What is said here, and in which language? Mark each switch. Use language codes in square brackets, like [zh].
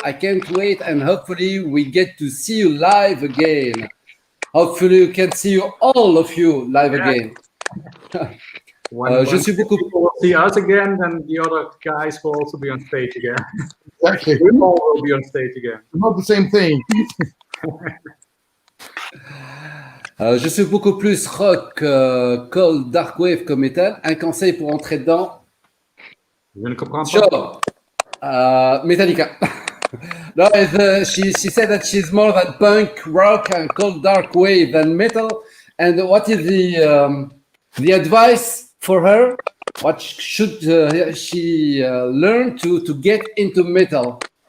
[en] I can't wait, and hopefully we get to see you live again. Hopefully we can see you, all of you, live again. When people will see us again, then the other guys will also be on stage again. Exactly. We all will be on stage again. Not the same thing. [fr] Je suis beaucoup plus rock, cold, dark wave comme metal. Un conseil pour entrer dedans? Je ne comprends pas. [en] Sure. Metallica. No, she said that she's more than punk, rock, and cold, dark wave than metal. And what is the advice for her? What should she learn to get into metal?